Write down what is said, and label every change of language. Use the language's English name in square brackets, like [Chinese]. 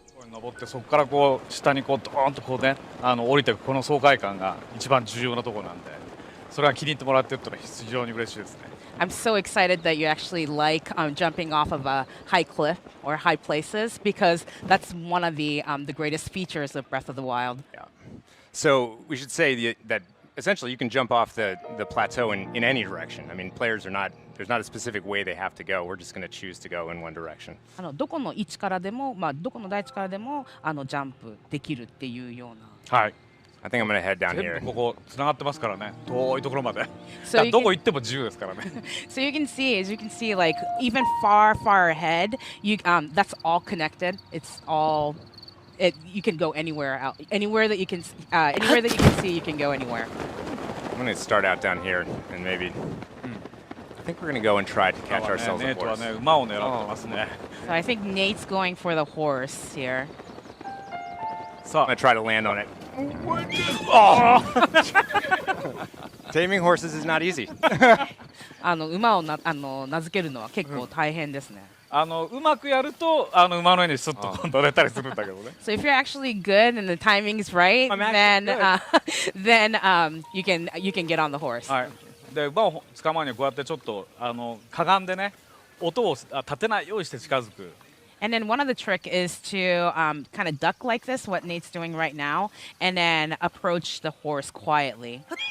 [Japanese] 登ってそこからこう下にこうドーンとこうね降りていくこの爽快感が一番重要なところなんでそれは気に入ってもらってるってのは非常に嬉しいですね。 [English] I'm so excited that you actually like jumping off of a high cliff or high places because that's one of the greatest features of Breath of the Wild. Yeah. So we should say that essentially you can jump off the plateau in any direction. I mean, players are not, there's not a specific way they have to go. We're just going to choose to go in one direction. [Japanese] どこの位置からでも、どこの大地からでもジャンプできるっていうような。はい。 [English] I think I'm going to head down [Japanese] 全 [English] here. [Japanese] 部ここつながってますからね。遠いところまで。 [English] So [Japanese] どこ行っても自由ですからね。 [English] So you can see, as you can see, like even far, far ahead, that's all connected. It's all. You can go anywhere out, anywhere that you can see, you can go anywhere. I'm going to start out down here and maybe. I think we're going to go and try to catch ourselves a horse. [Japanese] 馬を狙ってますね。 [English] So I think Nate's going for the horse here. So I'm going to try to land on it. Oh! Taming horses is not easy. [Japanese] 馬を名付けるのは結構大変ですね。うまくやると馬の上にスッと乗れたりするんだけどね。 [English] So if you're actually good and the timing is right, then you can get on the horse. [Japanese] はい。で馬を捕まえにこうやってちょっとかがんでね音を立てないようにして近づく。 [English] And then one of the trick is to kind of duck like this, what Nate's doing right now, and then approach the horse quietly.